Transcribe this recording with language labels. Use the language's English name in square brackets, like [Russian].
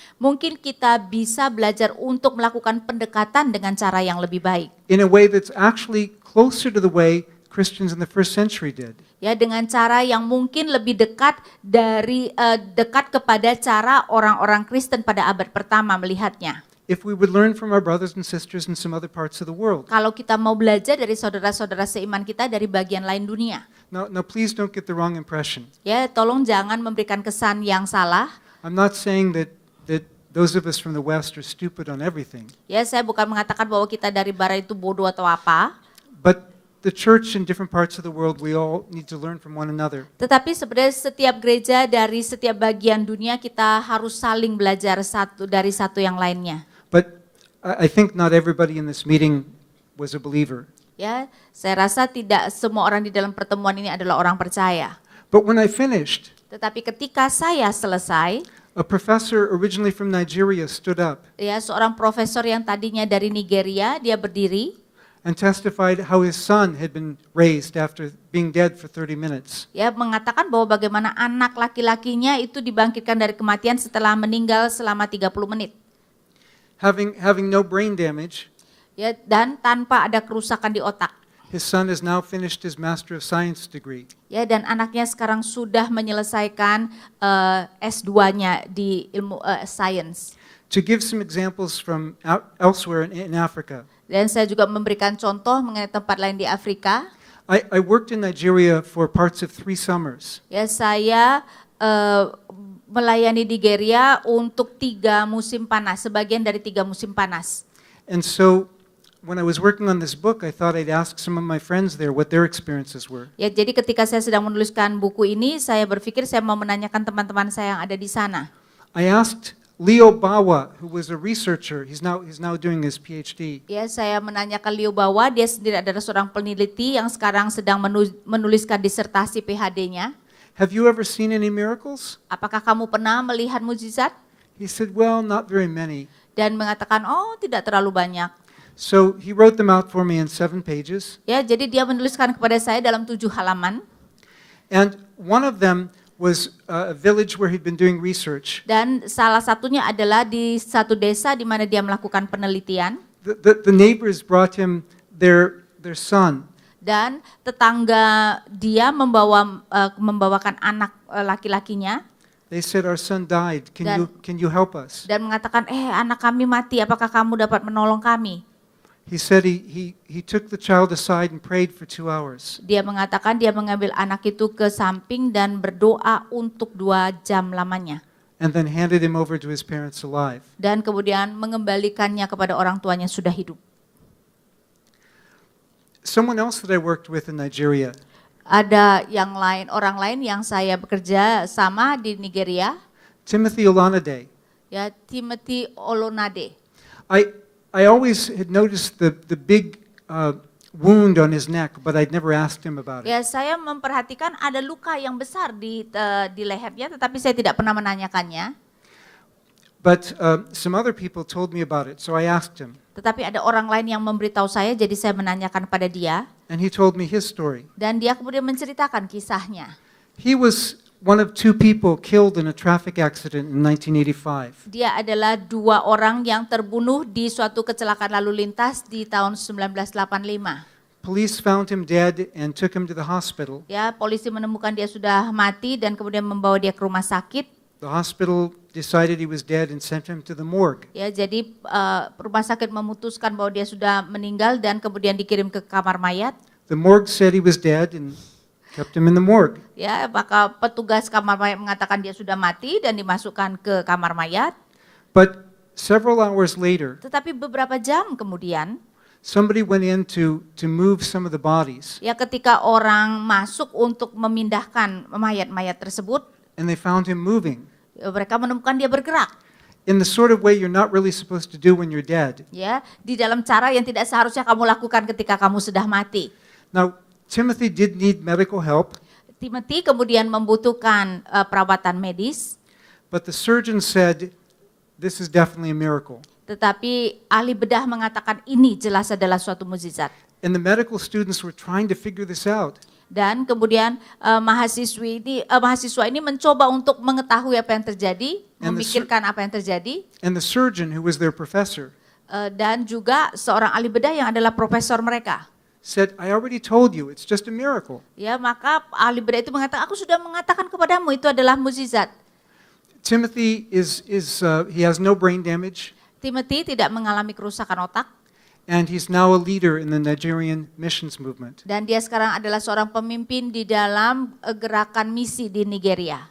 [Indonesian] Mungkin kita bisa belajar untuk melakukan pendekatan dengan cara yang lebih baik. [English] in a way that's actually closer to the way Christians in the first century did. [Indonesian] Ya, dengan cara yang mungkin lebih dekat dekat kepada cara orang-orang Kristen pada abad pertama melihatnya. [English] If we would learn from our brothers and sisters in some other parts of the world. [Indonesian] Kalau kita mau belajar dari saudara-saudara seiman kita dari bagian lain dunia. [English] Now please don't get the wrong impression. [Indonesian] Ya, tolong jangan memberikan kesan yang salah. [English] I'm not saying that those of us from the West are stupid on everything. [Indonesian] Ya, saya bukan mengatakan bahwa kita dari barat itu bodoh atau apa. [English] But the church in different parts of the world, we all need to learn from one another. [Indonesian] Tetapi sebenarnya setiap gereja dari setiap bagian dunia kita harus saling belajar satu dari satu yang lainnya. [English] But I think not everybody in this meeting was a believer. [Indonesian] Ya, saya rasa tidak semua orang di dalam pertemuan ini adalah orang percaya. [English] But when I finished, [Indonesian] Tetapi ketika saya selesai, [English] a professor originally from Nigeria stood up [Indonesian] ya, seorang profesor yang tadinya dari Nigeria, dia berdiri, [English] and testified how his son had been raised after being dead for 30 minutes. [Indonesian] ya, mengatakan bahwa bagaimana anak laki-lakinya itu dibangkitkan dari kematian setelah meninggal selama 30 menit. [English] Having no brain damage, [Indonesian] Ya, dan tanpa ada kerusakan di otak. [English] his son has now finished his Master of Science degree. [Indonesian] Ya, dan anaknya sekarang sudah menyelesaikan S2-nya di ilmu science. [English] To give some examples from elsewhere in Africa, [Indonesian] Dan saya juga memberikan contoh mengenai tempat lain di Afrika. [English] I worked in Nigeria for parts of 3 summers. [Indonesian] Ya, saya melayani Nigeria untuk 3 musim panas, sebagian dari 3 musim panas. [English] And so when I was working on this book, I thought I'd ask some of my friends there what their experiences were. [Indonesian] Ya, jadi ketika saya sedang menuliskan buku ini, saya berpikir saya mau menanyakan teman-teman saya yang ada di sana. [English] I asked Leo Bawa, who was a researcher, he's now doing his PhD. [Indonesian] Ya, saya menanyakan Leo Bawa, dia sendiri adalah seorang peneliti yang sekarang sedang menuliskan disertasi PhD-nya. [English] Have you ever seen any miracles? [Indonesian] Apakah kamu pernah melihat mukjizat? [English] He said, well, not very many. [Indonesian] Dan mengatakan, oh, tidak terlalu banyak. [English] So he wrote them out for me in 7 pages. [Indonesian] Ya, jadi dia menuliskan kepada saya dalam 7 halaman. [English] And one of them was a village where he'd been doing research. [Indonesian] Dan salah satunya adalah di satu desa di mana dia melakukan penelitian. [English] The neighbors brought him their son. [Indonesian] Dan tetangga dia membawakan anak laki-lakinya [English] They said, our son died. Can you help us? [Indonesian] dan mengatakan, anak kami mati, apakah kamu dapat menolong kami? [English] He said he took the child aside and prayed for 2 hours. [Indonesian] Dia mengatakan dia mengambil anak itu ke samping dan berdoa untuk 2 jam lamanya. [English] And then handed him over to his parents alive. [Indonesian] Dan kemudian mengembalikannya kepada orang tuanya sudah hidup. [English] Someone else that I worked with in Nigeria, [Indonesian] Ada yang lain, orang lain yang saya bekerja sama di Nigeria, [English] Timothy Olanade. [Indonesian] ya Timothy Olonade. [English] I always had noticed the big wound on his neck, but I'd never asked him about it. [Indonesian] Ya, saya memperhatikan ada luka yang besar di lehernya, tetapi saya tidak pernah menanyakannya. [English] But some other people told me about it, so I asked him. [Indonesian] Tetapi ada orang lain yang memberitahu saya, jadi saya menanyakan pada dia. [English] And he told me his story. [Indonesian] Dan dia kemudian menceritakan kisahnya. [English] He was one of 2 people killed in a traffic accident in 1985. [Indonesian] Dia adalah 2 orang yang terbunuh di suatu kecelakaan lalu lintas di tahun 1985. [English] Police found him dead and took him to the hospital. [Indonesian] Ya, polisi menemukan dia sudah mati dan kemudian membawa dia ke rumah sakit. [English] The hospital decided he was dead and sent him to the morgue. [Indonesian] Ya, jadi rumah sakit memutuskan bahwa dia sudah meninggal dan kemudian dikirim ke kamar mayat. [English] The morgue said he was dead and kept him in the morgue. [Indonesian] Ya, maka petugas kamar mayat mengatakan dia sudah mati dan dimasukkan ke kamar mayat. [English] But several hours later, [Indonesian] Tetapi beberapa jam kemudian, [English] somebody went in to move some of the bodies, [Indonesian] ya ketika orang masuk untuk memindahkan mayat-mayat tersebut, [English] and they found him moving [Indonesian] mereka menemukan dia bergerak. [English] in the sort of way you're not really supposed to do when you're dead. [Indonesian] Ya, di dalam cara yang tidak seharusnya kamu lakukan ketika kamu sudah mati. [English] Now, Timothy did need medical help, [Indonesian] Timothy kemudian membutuhkan perawatan medis, [English] but the surgeon said, this is definitely a miracle. [Indonesian] tetapi ahli bedah mengatakan ini jelas adalah suatu mukjizat. [English] And the medical students were trying to figure this out. [Indonesian] Dan kemudian mahasiswa ini mencoba untuk mengetahui apa yang terjadi, [English] And the [Indonesian] memikirkan apa yang terjadi, [English] And the surgeon, who was their professor, [Indonesian] dan juga seorang ahli bedah yang adalah profesor mereka. [English] said, I already told you, it's just a miracle. [Indonesian] Ya, maka ahli bedah itu mengatakan, aku sudah mengatakan kepadamu itu adalah mukjizat. [English] Timothy he has no brain damage, [Indonesian] Timothy tidak mengalami kerusakan otak, [English] and he's now a leader in the Nigerian missions movement. [Indonesian] dan dia sekarang adalah seorang pemimpin di dalam gerakan misi di Nigeria.